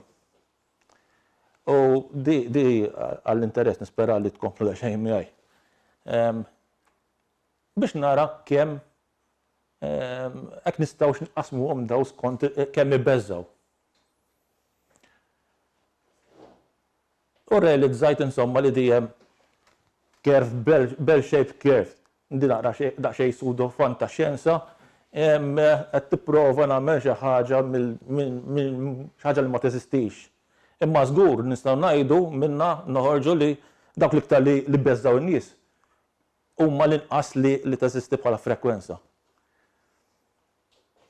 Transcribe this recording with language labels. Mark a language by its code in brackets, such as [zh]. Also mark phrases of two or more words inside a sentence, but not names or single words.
[mt] U di għall-interess nispera li tkomplu xejn miegħi. Biex nara kemm hekk nistgħux nqasmuhom daw skont kemm ibeżżaw. U realizzajt insomma li dejjem curve, [en] bell-shaped curve. [mt] Di naqra daqsxejn pseudo fantaxjenza, qed tipprova nagħmel xi ħaġa minn xi ħaġa li ma teżistix. Imma żgur nistgħu ngħidu minnha noħorġu li dawk l-iktar li beżżaw in-nies huma l-inqas li teżisti bħala frekwenza.